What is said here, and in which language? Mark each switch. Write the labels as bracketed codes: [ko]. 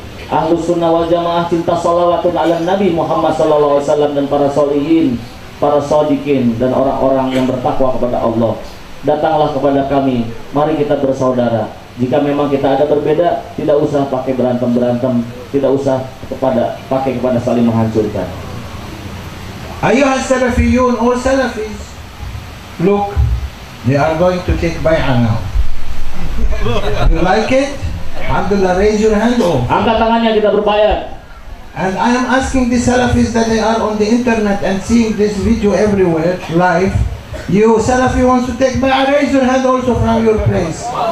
[id] Ahlu sunnah wal jamaah cinta salawatun ala Nabi Muhammad SAW dan para solihin, para sodikin, dan orang-orang yang bertakwa kepada Allah. Datanglah kepada kami, mari kita bersaudara. Jika memang kita ada berbeda, tidak usah pakai berantem-berantem, tidak usah pakai kepada saling menghancurkan. [ar] Ayuhas salafiyun [en] or salafis, look, they are going to take bay'ah now. You like it? Alhamdulillah, raise your hand. [id] Angkat tangannya, kita berbayar. [en] And I am asking the salafis that they are on the internet and seeing this video everywhere, live. You Salafi wants to take bay'ah, raise your hand also from your place.